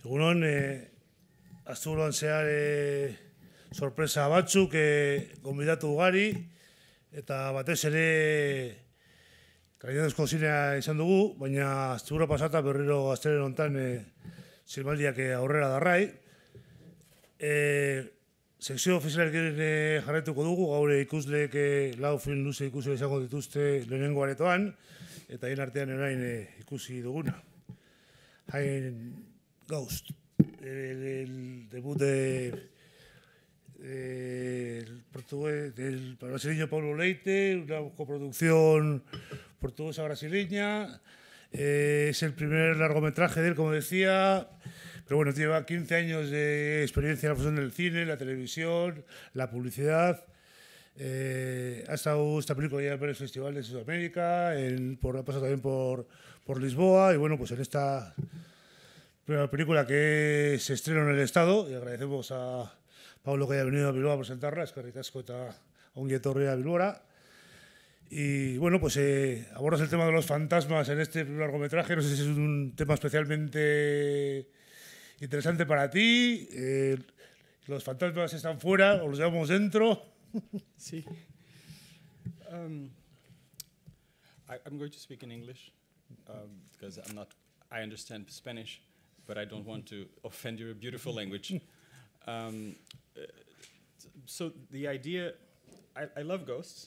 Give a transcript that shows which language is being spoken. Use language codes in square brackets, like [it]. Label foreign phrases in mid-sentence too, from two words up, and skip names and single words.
[eu] Egunon, asturuan zehar sorpresa batzuk, gonbidatu ugari, eta batez ere kalitatezko zinea izan dugu, baina astura pasata berriro gazteren hontan zilmaldiak aurrera darrai. Sekzio ofizialekin jarraituko dugu, gaur ikusleek lau film luze ikusi izango dituzte lehenengo aretoan, eta hien artean orain ikusi duguna. [es] Hain Ghost, el debut del brasileño Paolo Leite, una coproducción portuguesa-brasileña. Es el primer largometraje de él, como decía, pero bueno, lleva 15 años de experiencia en la función del cine, la televisión, la publicidad. Ha estado esta película ya en varios festivales de Sudamérica, ha pasado también por Lisboa, y bueno, pues en esta primera película que se estrena en el Estado, y agradecemos a Paolo que haya venido a Bilbao a presentarla, [eu] eskerrik asko eta ongi etorri a Bilbora. [es] Y bueno, pues abordas el tema de los fantasmas en este primer largometraje. No sé si es un tema especialmente interesante para ti. ¿Los fantasmas están fuera o los llevamos dentro? Sí. [en] I'm going to speak in English because I understand Spanish, but I don't want to offend your beautiful language. So the idea, I love ghosts.